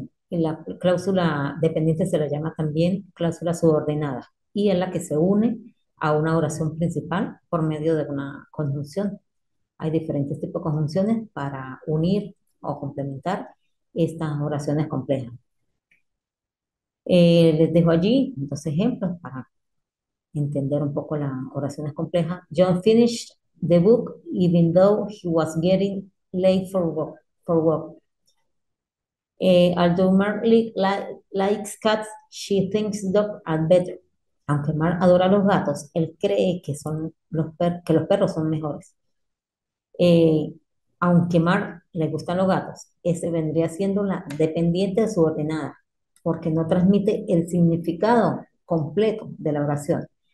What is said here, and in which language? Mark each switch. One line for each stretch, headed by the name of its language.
Spanish: La cláusula dependiente se la llama también cláusula subordinada y es la que se une a una oración principal por medio de una conjunción. Hay diferentes tipos de conjunciones para unir o complementar estas oraciones complejas. Les dejo allí dos ejemplos para entender un poco las oraciones complejas.
English: John finished the book even though he was getting late for work. Although Mark likes cats, she thinks dogs are better.
Spanish: Aunque Mark adora los gatos, él cree que, que los perros son mejores. Eh, Aunque Mar le gustan los gatos, ese vendría siendo la dependiente subordinada, porque no transmite el significado completo de la oración.